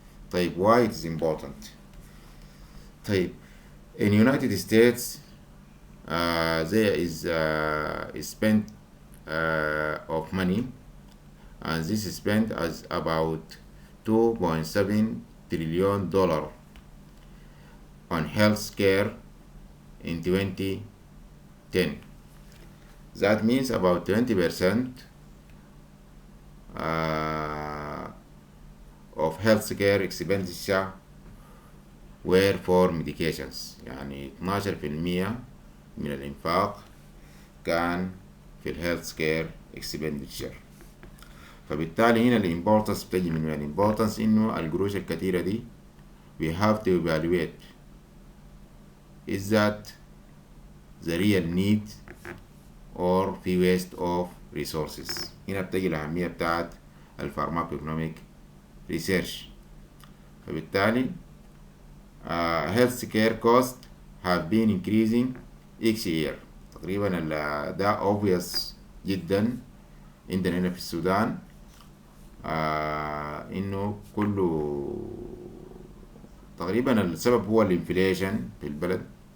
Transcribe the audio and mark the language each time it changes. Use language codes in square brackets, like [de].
[en] طيب why it is important؟ طيب in United States there is spent of money, and this is spent as about $2.7 trillion on health care in 2010. That means about 20% of healthcare expenditure were for medications. [ar] يعني 12% من الإنفاق كان في الهيلث كير expenditure. فبالتالي هنا الامبورتنس بتجي من الامبورتنس انه القروش الكتيرة دي [en] we have to evaluate is that the real need [ar] or في [en] waste of resources. [ar] هنا بتجي الأهمية بتاعت الفارماكويكونوميك ريسيرش. فبالتالي [en] health care costs have been increasing each year. [ar] تقريبا ده [en] obvious [ar] جدا عندنا هنا في السودان. إنه كله تقريبا السبب هو الانفليشن في البلد.